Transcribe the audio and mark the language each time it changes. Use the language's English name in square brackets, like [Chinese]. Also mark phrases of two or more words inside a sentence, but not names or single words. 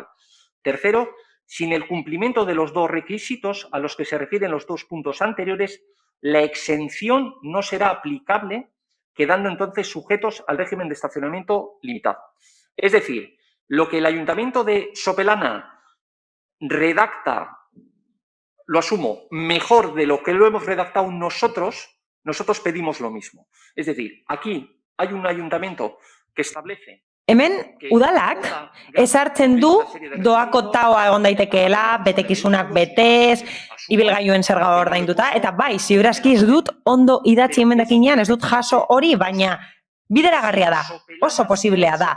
[Spanish] Tercero, sin el cumplimiento de los 2 requisitos a los que se refieren los 2 puntos anteriores, la exención no será aplicable, quedando entonces sujetos al régimen de estacionamiento limitado. Es decir, lo que el Ayuntamiento de Sopelana redacta, lo asumo, mejor de lo que lo hemos redactado nosotros pedimos lo mismo. Es decir, aquí hay un ayuntamiento que establece... [Basque] Hemen, udalak, ezartzen du doako taoa egon daitekeela, betekizunak betez, ibilgailuen zerga ordainduta, eta bai, ziurazki ez dut ondo idatzi emendakinean, ez dut jaso hori, baina bideragarria da, oso posiblea da.